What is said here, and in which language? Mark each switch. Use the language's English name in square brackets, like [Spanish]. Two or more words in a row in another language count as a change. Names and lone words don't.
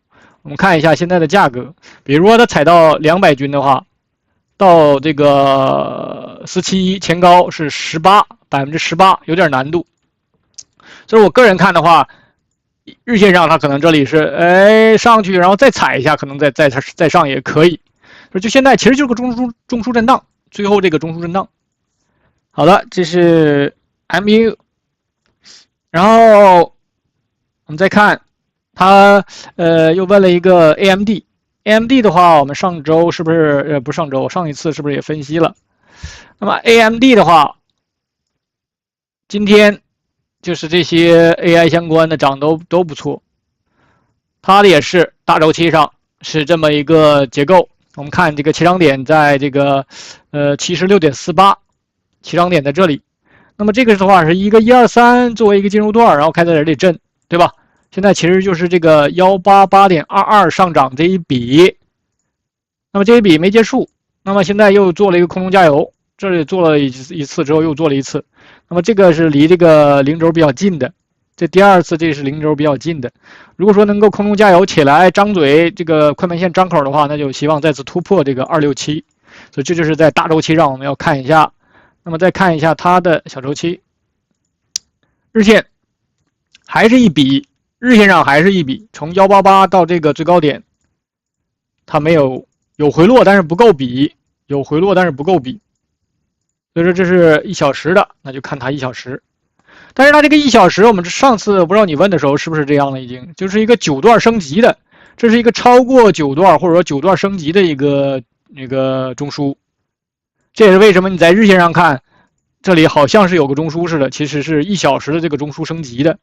[Chinese] 我們看一下現在的價格，比如說它踩到200均的話，到這個471前高是18%，有點難度。所以我個人看的話，日線上它可能這裡是上去，然後再踩一下，可能再上也可以。就現在其實就是個中枢震盪，最後這個中枢震盪。好的，這是 MU，然後我們再看。他又問了一個 AMD 的話，我們上周是不是不上周，上一次是不是也分析了？那麼 AMD 的話，今天就是這些 AI 相關的漲都不錯，它的也是大周期上是這麼一個結構。我們看這個起漲點在這個76.48，起漲點在這裡。那麼這個的話是一個123作為一個進入段，然後開在這裡震，對吧？現在其實就是這個188.22上漲這一筆，那麼這一筆沒結束，那麼現在又做了一個空中加油，這裡做了一次之後又做了一次，那麼這個是離這個零軸比較近的，這第2次這是零軸比較近的。如果說能夠空中加油起來，張嘴這個快門線張口的話，那就希望再次突破這個267，所以這就是在大周期上我們要看一下。那麼再看一下它的小周期，日線還是一筆。日線上還是一筆，從188到這個最高點，它有回落，但是不夠比，有回落但是不夠比，所以說這是1小時的，那就看它1小時。但是它這個1小時，我們上次不知道你問的時候是不是這樣了，已經就是一個9段升級的，這是一個超過9段或者說9段升級的一個那個中樞，這也是為什麼你在日線上看。這裡好像是有個中樞似的，其實是1小時的這個中樞升級的。